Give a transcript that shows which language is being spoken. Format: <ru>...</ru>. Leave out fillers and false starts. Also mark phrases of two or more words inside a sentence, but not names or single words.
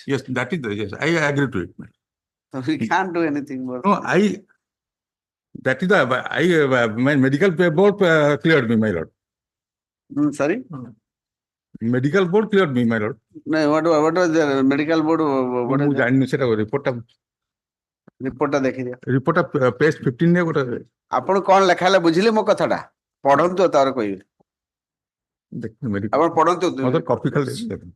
<en>Yes, that is, yes, I agree to it. So we can't do anything more. No, That is the my medical board cleared me, my lord. Sorry? Medical board cleared me, my lord. No, what was the medical board? What</en> <or>ମୁଁ</or> <en>is</en> <or>ଜାଣିନି ସେଟା report ଟା ଦେଖିଦିଅ। ଟା page 15 ରେ ଗୋଟେ ଆପଣ କଣ ଲେଖା ହେଲା ବୁଝିଲେ ମୋ କଥାଟା? ପଢନ୍ତୁ ତାର କହିବେ। ଦେଖିନି ଆପଣ ପଢନ୍ତୁ। ମତେ କପି ଖାଲି ଦେଇଛି।</or>